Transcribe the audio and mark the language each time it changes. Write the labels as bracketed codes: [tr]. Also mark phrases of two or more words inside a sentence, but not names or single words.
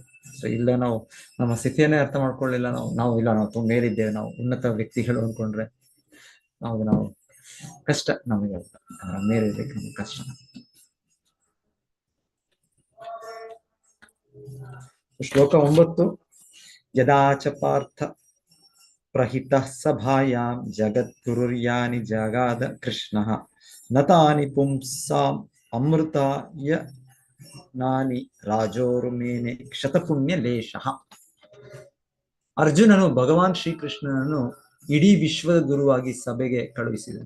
[kn] ಸೊ ಇಲ್ಲ ನಾವು ನಮ್ಮ ಸ್ಥಿತಿಯನ್ನೇ ಅರ್ಥ ಮಾಡ್ಕೊಳ್ಳಿಲ್ಲ, ನಾವು ಇಲ್ಲ ನಾವು ತುಂಬ ಮೇಲಿದ್ದೇವೆ, ನಾವು ಉನ್ನತ ವ್ಯಕ್ತಿಗಳು ಅನ್ಕೊಂಡ್ರೆ ನಾವು ಕಷ್ಟ, ನಮಗೆ ಮೇಲಿರ್ಬೇಕು, ನಮ್ಗೆ ಕಷ್ಟ. ಶ್ಲೋಕ 9. [sa] ಯದಾ ಚ ಪಾರ್ಥ ಪ್ರಹಿತಃ ಸಭಾಯಾಂ ಜಗದ್ಗುರುರ್ಯಾನಿ ಜಗಾದ ಕೃಷ್ಣಃ ನತಾನಿ ಪುಂಸಾಂ ಅಮೃತಾಯ ನಾನಿ ರಾಜೋರ್ಮೇನೆ ಕ್ಷತಪುಣ್ಯ ಲೇಷಃ. [kn] ಅರ್ಜುನನು ಭಗವಾನ್ ಶ್ರೀಕೃಷ್ಣನನ್ನು ಇಡೀ ವಿಶ್ವದ ಗುರುವಾಗಿ ಸಭೆಗೆ ಕಳುಹಿಸಿದನು.